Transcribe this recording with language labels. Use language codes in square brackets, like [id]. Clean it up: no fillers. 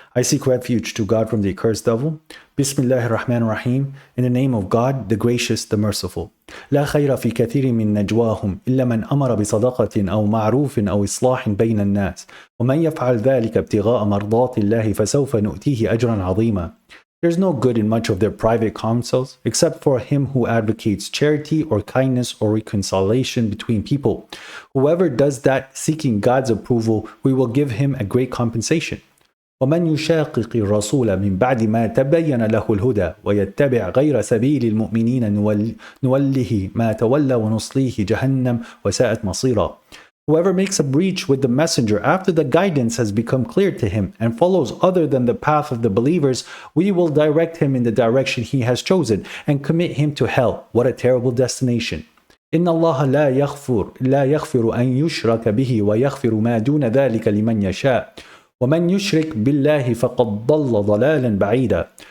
[en] I seek refuge to God from the accursed devil. [ar] Bismillahir Rahmanir Rahim. [en] In the name of God, the gracious, the merciful. [ar] لا خير في كثير من نجواهم إلا من أمر بصدقة أو معروف أو إصلاح بين الناس ومن يفعل ذلك ابتغاء مرضات الله فسوف نؤتيه أجرا عظيما. [en] There's no good in much of their private counsels, except for him who advocates charity or kindness or reconciliation between people. Whoever does that seeking God's approval, we will give him a great compensation. [ar] ومن يشاقق الرسول من بعد ما تبين له الهدى ويتبع غير سبيل المؤمنين نوله ما تولى ونصليه جهنم وساءت مصيرا. [en] Whoever makes a breach with the messenger after the guidance has become clear to him and follows other than the path of the believers, we will direct him in the direction he has chosen and commit him to hell. What a terrible destination. [ar] إن الله لا يغفر أن يشرك به ويغفر ما دون ذلك لمن يشاء ومن يشرك بالله فقد ضل ضلالا بعيدا.